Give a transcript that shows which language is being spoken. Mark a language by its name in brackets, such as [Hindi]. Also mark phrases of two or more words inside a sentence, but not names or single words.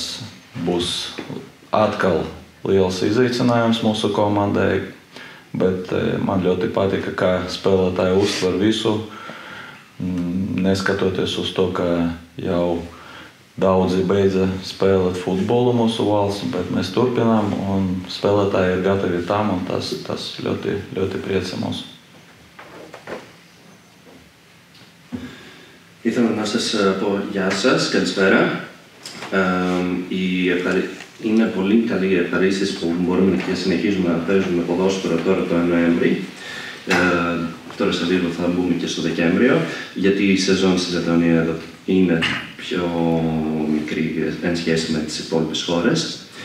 [Latvian] būs atkal liels izaicinājums mūsu komandai, bet man ļoti patika, kā spēlētāji uztver visu, neskatoties uz to, ka jau daudzi beidza spēlēt futbolu mūsu valsts, bet mēs turpinām, un spēlētāji ir gatavi tam, un tas ļoti, ļoti priecē mūs. [Greek] Ήθελα να σας πω γεια σας, καλησπέρα. Είναι πολύ καλή ευχαρίστηση που μπορούμε και συνεχίζουμε να παίζουμε ποδόσφαιρο τώρα το Νοέμβρη. Τώρα σε λίγο θα μπούμε και στο Δεκέμβριο, γιατί η σεζόν στη Λετωνία είναι πιο μικρή εν σχέση με τις υπόλοιπες χώρες.